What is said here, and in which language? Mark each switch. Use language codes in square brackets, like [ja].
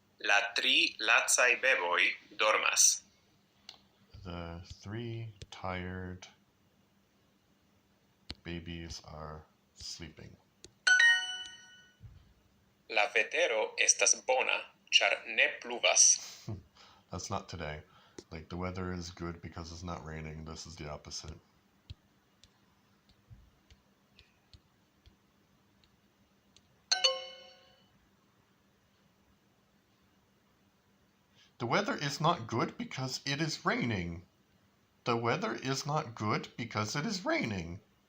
[eo] La tri lacaj beboj dormas. [en] 3 tired babies are sleeping. [eo] La vetero estas bona, ĉar ne pluvas. [en] That's not today. Like, the weather is good because it's not raining. This is the opposite. The weather is not good because it is raining. The weather is not good because it is raining.